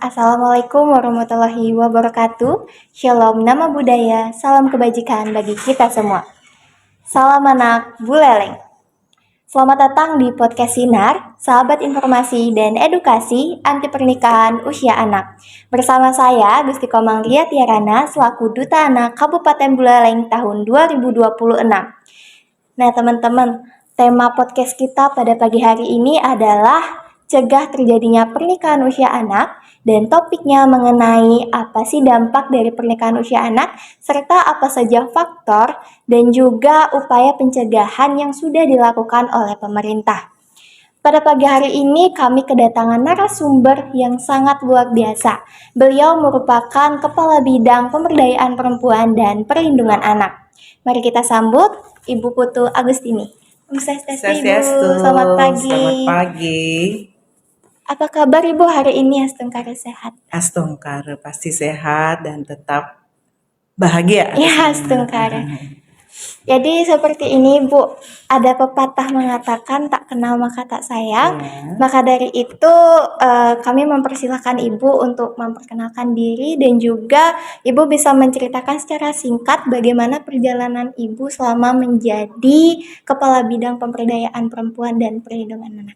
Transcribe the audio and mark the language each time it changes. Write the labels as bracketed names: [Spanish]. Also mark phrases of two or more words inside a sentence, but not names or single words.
[Arabic] السلام عليكم ورحمة الله وبركاته. [Indonesian] Shalom nama budaya, salam kebajikan bagi kita semua. Salam anak Buleleng. Selamat datang di podcast Sinar, sahabat informasi dan edukasi anti pernikahan usia anak. Bersama saya Gusti Komang Ria Tiarana selaku Duta Anak Kabupaten Buleleng tahun 2026. Nah teman-teman, tema podcast kita pada pagi hari ini adalah cegah terjadinya pernikahan usia anak, dan topiknya mengenai apa sih dampak dari pernikahan usia anak, serta apa saja faktor dan juga upaya pencegahan yang sudah dilakukan oleh pemerintah. Pada pagi hari ini kami kedatangan narasumber yang sangat luar biasa. Beliau merupakan Kepala Bidang Pemberdayaan Perempuan dan Perlindungan Anak. Mari kita sambut Ibu Putu Agustini. [Sanskrit] Om Swastiastu, [Indonesian] Ibu. Selamat pagi. Selamat pagi. Apa kabar Ibu hari ini? Astungkara sehat? Astungkara pasti sehat dan tetap bahagia. Ya, Astungkara. Jadi seperti ini Bu, ada pepatah mengatakan tak kenal maka tak sayang. Maka dari itu kami mempersilahkan Ibu untuk memperkenalkan diri dan juga Ibu bisa menceritakan secara singkat bagaimana perjalanan Ibu selama menjadi Kepala Bidang Pemberdayaan Perempuan dan Perlindungan Anak.